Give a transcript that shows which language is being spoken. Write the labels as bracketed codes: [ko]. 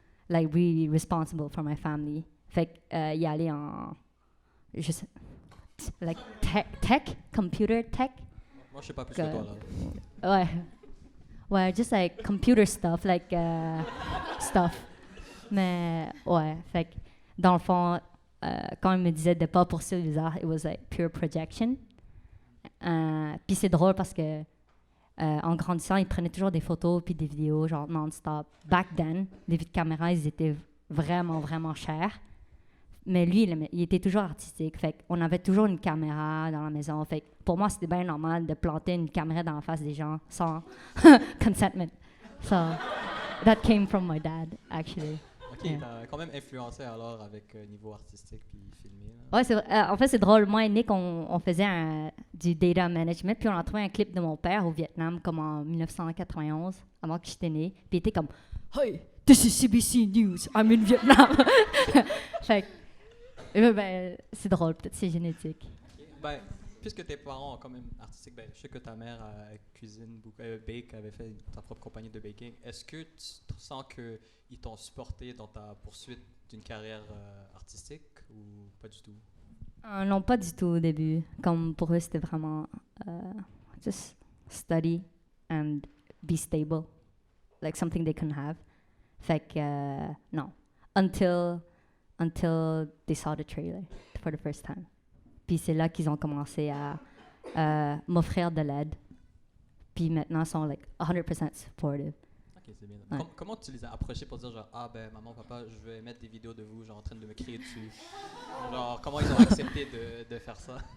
[en] like really responsible for my family. [fr] Fait qu'il allait en, je sais, [en] like computer tech. [fr] Moi, je sais pas plus que toi là. [en] Ouais, just like computer stuff, like stuff. [fr] Mais ouais, fait que dans le fond, quand il me disait de pas poursuivre les arts, [en] it was like pure projection. [fr] Puis c'est drôle parce que en grandissant, il prenait toujours des photos puis des vidéos, genre non-stop. [en] Back then, [fr] les caméras, ils étaient vraiment, vraiment chers. Mais lui, il était toujours artistique. Fait qu'on avait toujours une caméra dans la maison. Fait que pour moi, c'était bien normal de planter une caméra dans la face des gens sans consentment. [en] So, that came from my dad, actually. OK, yeah. [fr] T'as quand même influencé alors avec niveau artistique puis filmé. Ouais, en fait, c'est drôle. Moi et Nick, on faisait du data management. Puis on a trouvé un clip de mon père au Vietnam, comme en 1991, avant que j'étais née. Puis il était comme « [en] Hey, this is CBC News, I'm in Vietnam! [fr] » Fait que, c'est drôle, peut-être c'est génétique. Ben, puisque tes parents sont quand même artistiques, ben, je sais que ta mère cuisine beaucoup, bake, avait fait ta propre compagnie de baking. Est-ce que tu sens qu'ils t'ont supporté dans ta poursuite d'une carrière artistique ou pas du tout? Non, pas du tout au début. Comme pour eux, c'était vraiment [en] just study and be stable, like something they couldn't have. [fr] Fait que non, [en] until they saw the trailer for the first time. [fr] Puis c'est là qu'ils ont commencé à m'offrir de l'aide. Puis maintenant, ils sont [en] like 100% supportive. [fr] Ok, c'est bien. Ouais. Comment tu les as approchés pour dire genre, ah ben maman, papa, je vais mettre des vidéos de vous genre en train de me crier dessus? Genre, comment ils ont accepté de faire ça?